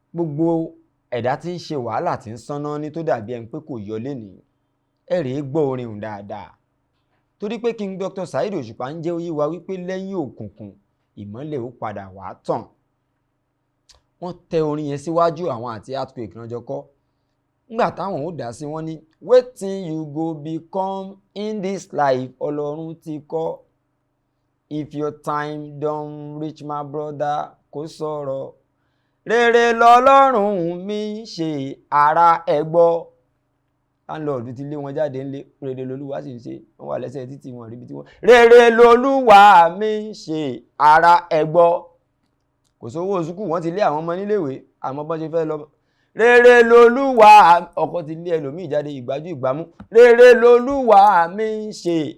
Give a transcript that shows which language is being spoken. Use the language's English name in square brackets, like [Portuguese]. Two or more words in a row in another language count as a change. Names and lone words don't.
[Yoruba] Gbogbo ẹ̀dá tí ń ṣe wàhálà tí ń sánná ní tó dàbí ẹni pé kò yọ lénìí ẹ rèé gbọ́ orin hùn dáadáa torí pé King Dr. Saheed Òṣùpá ń jẹ́ ó yé wa wípé lẹ́yìn òkùnkùn ìmọ́lẹ̀ ó padà wá tàn wọ́n tẹ orin yẹn síwájú àwọn àti Earthquake náà jọ kọ́ nígbà táwọn ò dá sí wọ́n ní [Nigerian Pidgin] wetin you go become in this life [Yoruba] Ọlọ́run ti kọ́ [Nigerian Pidgin] if your time don reach my [Yoruba] brother kò sọ̀rọ̀ rere lọ́lọ́run mi ṣe ara ẹ gbọ́ láńlọ́ọ̀dù ti lé wọn jáde ńlé rere lolúwa sì ń ṣe wọ́n wà lẹ́sẹ̀ títí wọn ríbi tí wọ́n rere lolúwa mi ṣe ara ẹ gbọ́ kò sówó sùkú wọ́n ti lé àwọn ọmọ níléèwé àmọ́ bọ́n ṣe fẹ́ lọ rere lolúwa ọkọ ti lé ẹlòmíì jáde ìgbájú ìgbámú rere lolúwa mi ṣe